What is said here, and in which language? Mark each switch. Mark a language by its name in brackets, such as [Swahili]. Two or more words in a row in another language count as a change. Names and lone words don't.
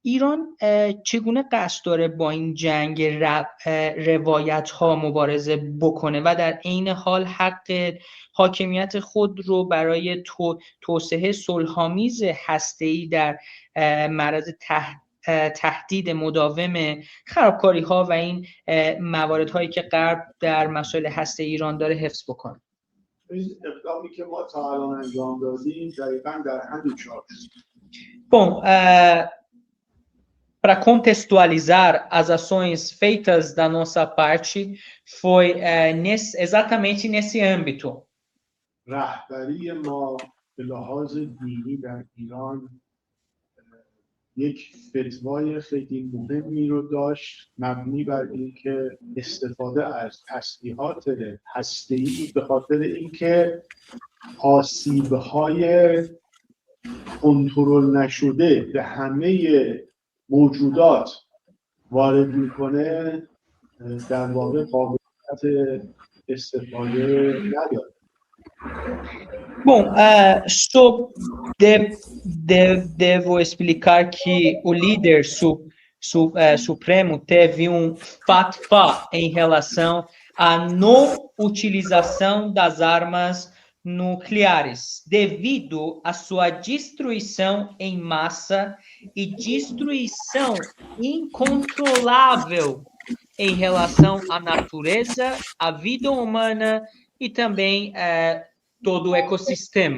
[Persian] ایران چگونه قصد داره با این جنگ روایت ها مبارزه بکنه و در عین حال حق حاکمیت خود رو برای توسعه صلح‌آمیز هسته‌ای در معرض تهدید مداوم خرابکاری ها و این مواردهایی که غرب در مسائل هسته ایران داره حفظ بکنه؟ این اقدامی که ما تا الان انجام دادیم دقیقاً در همین چارچوب. [Portuguese] Bom, para contextualizar, as ações feitas da nossa parte foi exatamente nesse âmbito. [Persian] رهبری ما به لحاظ دینی در ایران یک فتوای خیلی مهمی رو داشت مبنی بر اینکه استفاده از تسلیحات هسته‌ای به خاطر اینکه آسیب‌های کنترل نشده به همه موجودات وارد میکنه در واقع قابلیت استفاده نداره. [Portuguese] Bom, devo explicar que o líder supremo teve fatwa em relação à não utilização das armas nucleares, devido à sua destruição em massa e destruição incontrolável em relação à natureza, à vida humana e também todo o ecossistema.